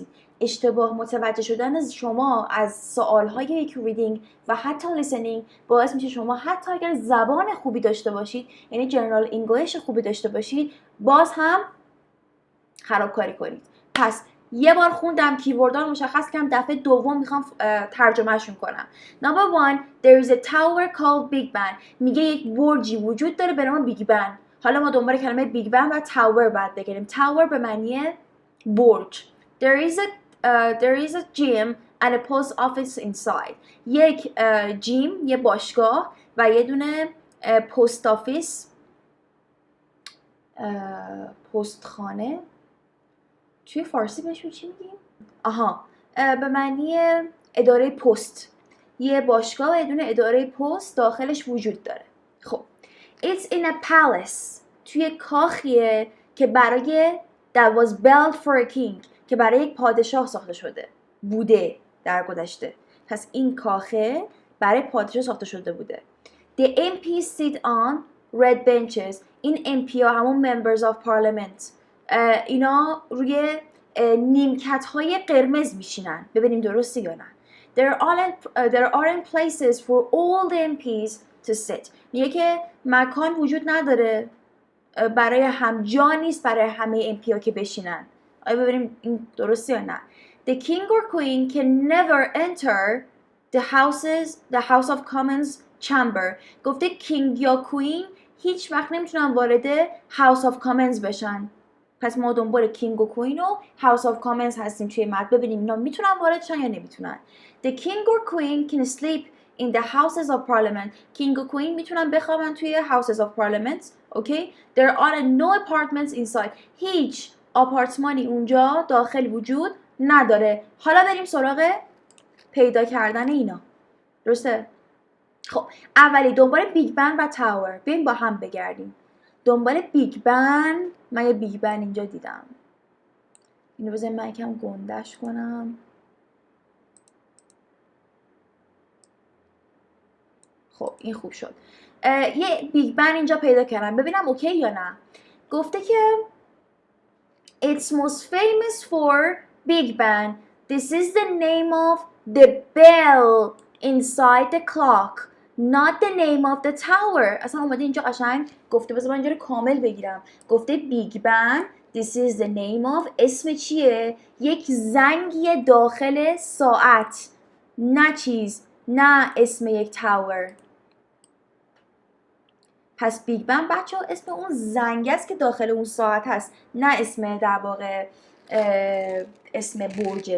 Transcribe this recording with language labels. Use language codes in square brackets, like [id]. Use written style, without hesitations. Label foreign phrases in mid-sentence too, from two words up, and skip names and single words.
[fa] اشتباه متوجه شدن شما از سوال‌های یک ریدینگ و حتی لیسنینگ باعث میشه شما حتی اگر زبان خوبی داشته باشید، یعنی [en] general English [fa] خوبی داشته باشید، باز هم خرابکاری کنید. پس یه بار خوندم کیوردها رو مشخص کردم، دفعه دوم میخوام ترجمهشون کنم. [en] Number one, there is a tower called Big Ben. [fa] میگه یک برجی وجود داره به نام بیگ بن. حالا ما دنبال کلمه بیگ بن و تاور بعد بگیریم. تاور به معنی برج. [en] There is a gym and a post office inside. [fa] یک جیم، یه باشگاه و یه دونه [en] post office, [fa] پستخانه. توی فارسی بهشون چی میگیم؟ به معنی اداره پست. یه باشگاه و یه دونه اداره پست داخلش وجود داره. [en] خب It's in a palace. [fa] توی کاخیه که برای [en] that was built for a king، [fa] که برای یک پادشاه ساخته شده بوده در گذشته. پس این کاخه برای پادشاه ساخته شده بوده. [en] The MPs sit on red benches. [fa] این MP ها همون [en] members of parliament، [fa] اینا روی نیمکت های قرمز میشینن. ببینیم درسته یا نه. [en] There aren't places for all the MPs to sit. [fa] میگه که مکان وجود نداره برای هم، جا نیست برای همه MP ها که بشینن. آیا ببینیم این درسته یا نه. [en] The king or queen can never enter the house of commons chamber. [fa] گفته کینگ یا کوین هیچ وقت نمیتونن وارد [en] house of commons [fa] بشن. پس ما دنبال کینگ و کوین و [en] house of commons [fa] هستیم توی متن. ببینیم اینا میتونن وارد شن یا نمیتونن. [en] The king or queen can sleep in the houses of parliament. [fa] کینگ و کوین میتونن بخوابن توی [en] houses of parliament. [fa] Okay? [en] There are no apartments inside. [fa] هیچ آپارتمانی اونجا داخل وجود نداره. حالا بریم سراغ پیدا کردن اینا. درسته؟ خب اولی دنبال بیگ بن و تاور. بیایم با هم بگردیم. دنبال بیگ بن، من یه بیگ بن اینجا دیدم. اینو بذاریم من یکم گندش کنم. خب این خوب شد. یه بیگ بن اینجا پیدا کردم. ببینم اوکی یا نه. گفته که [en] It's most famous for Big Ben. This is the name of the bell inside the clock, not the name of the tower. [fa] اصلا اومده اینجا قشنگ گفته، بذار من اینجا رو کامل بگیرم. گفته بیگ بن [en] This is the name of، [fa] اسم چیه؟ یک زنگی داخل ساعت، نه چیز، نه اسم یک تاور. پس بیگ بن بچه ها اسم اون زنگ است که داخل اون ساعت هست، نه اسم در واقع اسم برجه.